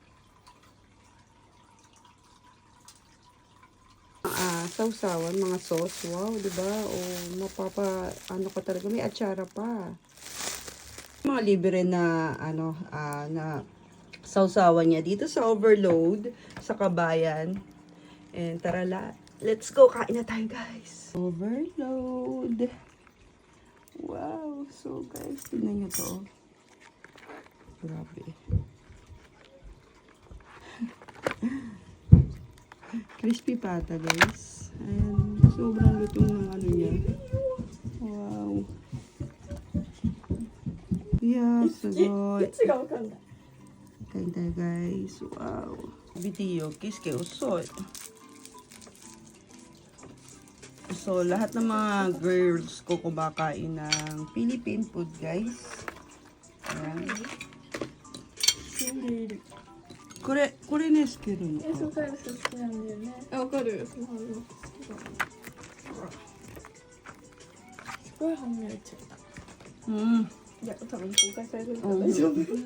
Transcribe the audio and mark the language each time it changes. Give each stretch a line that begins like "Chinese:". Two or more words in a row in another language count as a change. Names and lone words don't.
Filipino: Sausawan, mga sauce. Wow, diba? Oh, ka talaga. May atsara pa. Mga libre na, na sausawan niya dito sa Overload, sa Kabayan.
English: And tara, let's go.
Filipino: Kain na tayo, guys. Overload. Wow. So, guys, tingnan nyo to. Grabe. Crispy pata, guys. And sobrang lutong ng niya.
English: Wow. Yeah, so good.
Filipino: Kain tayo, guys. Wow. Bitiyo, kiske, usol. So, lahat ng mga girls ko kumakain ng
English: Philippine food,
Filipino: guys. Ayan.
Japanese: これね、好きなの。そう、好きなんだよね。わかる。すごい半分いっちゃった。いや、多分公開されてるから大丈夫。